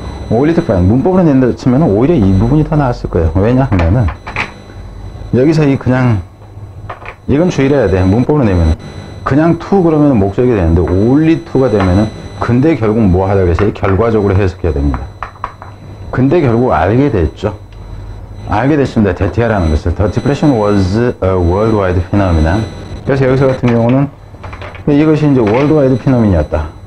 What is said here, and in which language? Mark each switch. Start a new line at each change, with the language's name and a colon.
Korean: 오히려 특파인 문법으로 낸다 치면 오히려 이 부분이 더 나았을 거예요. 왜냐하면은 여기서 이건 주의를 해야 돼. 문법으로 내면 그냥 to 그러면 목적이 되는데 only to가 되면은 근데 결국 뭐 하다 그래서 결과적으로 해석해야 됩니다. 근데 결국 알게 됐죠. 알게 됐습니다. DTR라는 것을.
English: The depression was a worldwide phenomenon.
Korean: 그래서 여기서 같은 경우는 이것이 이제 worldwide phenomen이었다.